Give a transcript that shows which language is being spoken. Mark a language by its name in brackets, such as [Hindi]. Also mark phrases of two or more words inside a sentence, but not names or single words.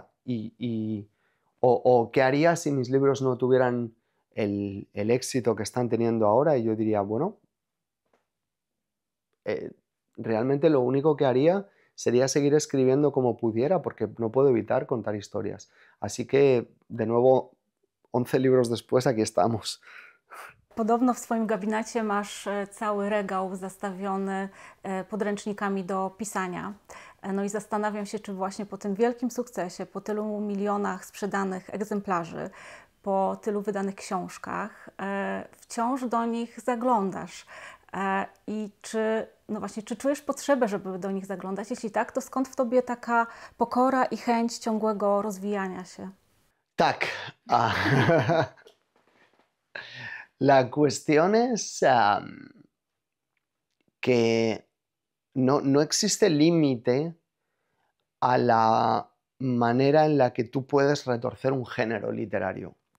[Spanish] O qué haría si mis libros no tuvieran el éxito que están teniendo ahora. Y yo diría, bueno, realmente lo único que haría sería seguir escribiendo como pudiera, porque no puedo evitar contar historias. Así que, de nuevo, 11 libros después, aquí estamos. [Polish] Podobno w swoim gabinecie masz cały regał zastawiony podręcznikami do pisania. No i zastanawiam się, czy właśnie po tym wielkim sukcesie, po tylu milionach sprzedanych egzemplarzy, po tylu wydanych książkach, wciąż do nich zaglądasz. I czy czujesz potrzebę, żeby do nich zaglądać? Jeśli tak, to skąd w tobie taka pokora i chęć ciągłego rozwijania się? Tak. [Spanish] La cuestión es que no existe límite a la manera en la que tú puedes retorcer un género literario.